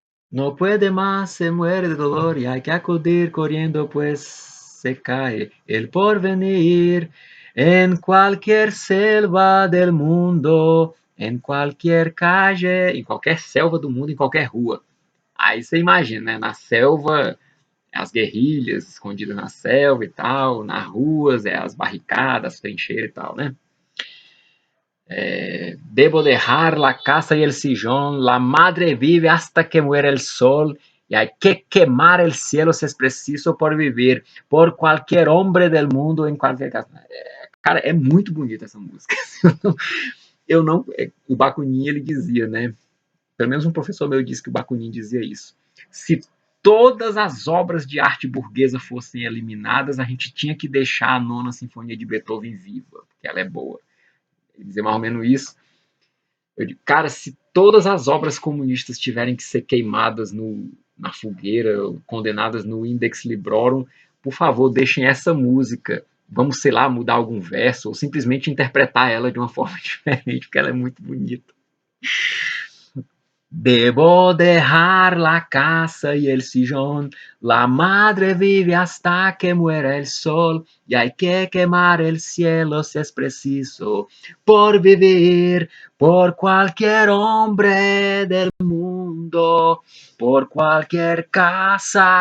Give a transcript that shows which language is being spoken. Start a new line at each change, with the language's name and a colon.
Spanish: No puede más, se muere de dolor y hay que acudir corriendo, pues se cae el porvenir. En cualquier selva del mundo,
Portuguese: em qualquer calle, em qualquer selva do mundo, em qualquer rua. Aí você imagina, né? Na selva, as guerrilhas escondidas na selva e tal, nas ruas, as barricadas, as trincheiras e tal, né?
Spanish: Debo dejar la casa y el sillón, la madre vive hasta que muere el sol, y hay que quemar el cielo si es preciso por vivir, por cualquier hombre del mundo,
Portuguese: em qualquer casa. Cara, é muito bonita essa música. Eu não, o Bakunin, ele dizia, né? Pelo menos um professor meu disse que o Bakunin dizia isso. Se todas as obras de arte burguesa fossem eliminadas, a gente tinha que deixar a Nona Sinfonia de Beethoven viva, porque ela é boa. Ele dizia mais ou menos isso. Eu digo, cara, se todas as obras comunistas tiverem que ser queimadas na fogueira, condenadas no Index Librorum, por favor, deixem essa música. Vamos, sei lá, mudar algum verso, ou simplesmente interpretar ela de uma forma diferente, porque ela é muito bonita.
Spanish: Debo dejar la casa y el sillón, la madre vive hasta que muera el sol, y hay que quemar el cielo si es preciso, por vivir, por cualquier hombre del mundo, por
Portuguese: qualquer casa.